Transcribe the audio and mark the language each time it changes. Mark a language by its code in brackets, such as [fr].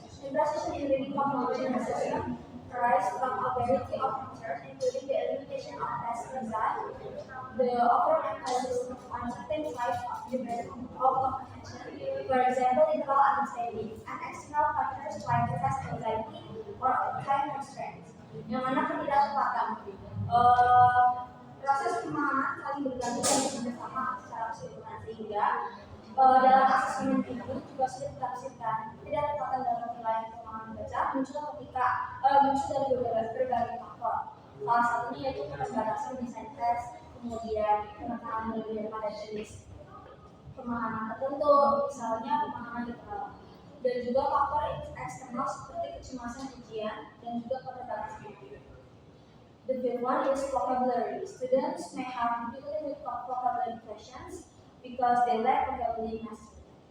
[en] Imprecision in reading comprehension assessment arise from a variety of factors, including the elimination of test result, the overemphasis on certain types of development of comprehension, for example, literal understanding, and external factors like test anxiety or time constraints. [id] Yang mana ketidaktepatan. Proses pemahaman saling bergantung dan bekerjasama secara keseluruhan sehingga dalam asesmen ini juga sudah ditafsirkan ketidaktepatan dalam penilaian pemahaman baca muncul dari berbagai faktor. Salah satunya yaitu keterbatasan desain tes, kemudian penekanan lebih pada jenis pemahaman tertentu, misalnya pemahaman literal, dan juga faktor eksternal seperti kecemasan ujian dan juga keterbatasan. [en] The fifth one is vocabulary. Students may have difficulty with vocabulary questions because they lack vocabulary mastery.